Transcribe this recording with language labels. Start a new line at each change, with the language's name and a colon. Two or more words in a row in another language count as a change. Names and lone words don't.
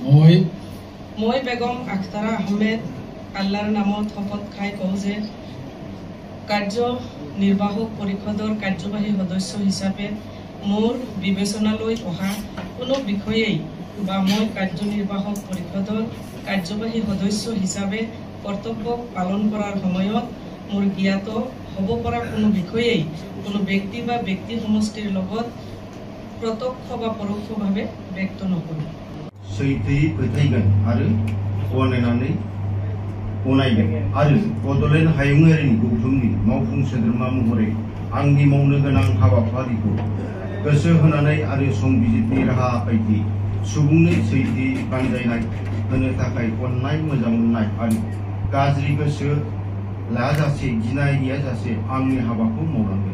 Assamese: মই বেগম আখতাৰা আহমেদ আল্লাহৰ নামত শপত খাই কওঁ যে কাৰ্যনিৰ্বাহক পৰিষদৰ কাৰ্যবাহী সদস্য হিচাপে মোৰ বিবেচনালৈ অহা কোনো বিষয়েই বা মই কাৰ্যনিৰ্বাহক পৰিষদৰ কাৰ্যবাহী সদস্য হিচাপে কৰ্তব্য পালন কৰাৰ সময়ত মোৰ জ্ঞাত হ'ব পৰা কোনো বিষয়েই কোনো ব্যক্তি বা ব্যক্তি সমষ্টিৰ লগত প্ৰত্যক্ষ বা পৰোক্ষভাৱে ব্যক্ত নকৰোঁ।
Bodo: सैथोयै फोथायगोन आरो गनायनानै गनायगोन आरो बड'लेण्ड हायुङारिनि गौथुमनि मावफुं सोद्रोमा महरै आंनि मावनो गोनां हाबाफारिखौ गोसो होनानै आरो संबिजिरनि राहा बायदि सुबुंनो सैथोयै बानजायनाय होनो थाखाय अननाय मोजां मोननाय आरो गाज्रि गोसो लाजासे गिनाय गैयाजासे आंनि हाबाखौ मावलांगोन।